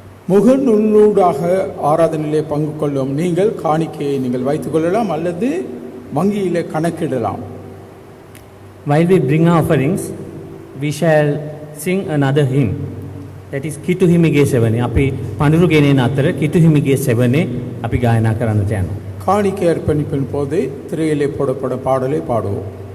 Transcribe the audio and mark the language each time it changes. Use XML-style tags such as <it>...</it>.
<ta>முகநூலூடாக ஆராதனையிலே பங்கு கொள்ளும் நீங்கள் காணிக்கையை நீங்கள் வைத்துக் கொள்ளலாம் அல்லது வங்கியிலே கணக்கிடலாம்.</ta> <en>While we bring our offerings, we shall sing another hymn. That is Kitu Himige Sevane.</en> <si>අපි පඳුරු ගෙනෙන අතර Kitu Himige Sevane අපි ගායනා කරන්නට යනවා.</si> <ta>காணிக்கை அர்ப்பணிப்பின் போது திரையிலே போடப்படும் பாடலை பாடுவோம்.</ta>